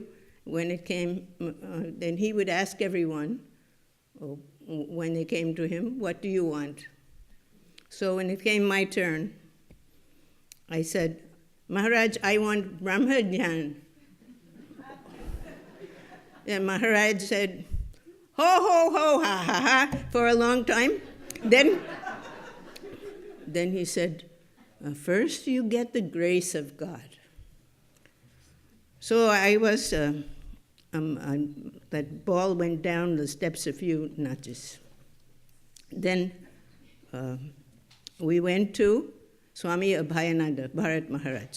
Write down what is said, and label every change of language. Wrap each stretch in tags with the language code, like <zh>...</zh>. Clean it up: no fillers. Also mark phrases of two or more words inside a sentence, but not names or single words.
<en>When it came, then he would ask everyone, when they came to him, what do you want? So when it came my turn, I said, Maharaj, I want</en> <sa>Brahma Jnana.</sa> <en>And Maharaj said, ho, ho, ho, ha, ha, ha, for a long time. Then he said, first you get the grace of God. So I was, that ball went down the steps a few notches. Then we went to Swami Abhayananda, Bharat Maharaj.</en>